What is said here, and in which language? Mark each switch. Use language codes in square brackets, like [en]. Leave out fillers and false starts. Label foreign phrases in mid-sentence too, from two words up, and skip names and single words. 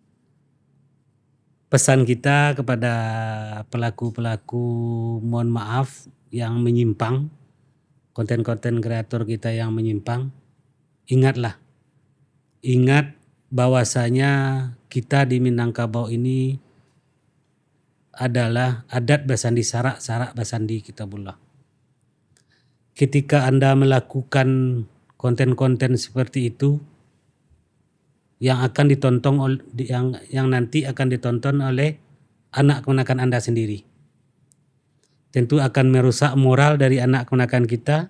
[id] Pesan kita kepada pelaku-pelaku, mohon maaf yang menyimpang, konten-konten kreator kita yang menyimpang, ingat bahwasanya kita di Minangkabau ini adalah [min] adat basandi sarak basandi kitabullah. [id] Ketika Anda melakukan konten-konten seperti itu, yang akan ditonton yang nanti akan ditonton oleh anak keponakan Anda sendiri, tentu akan merusak moral dari anak keponakan kita.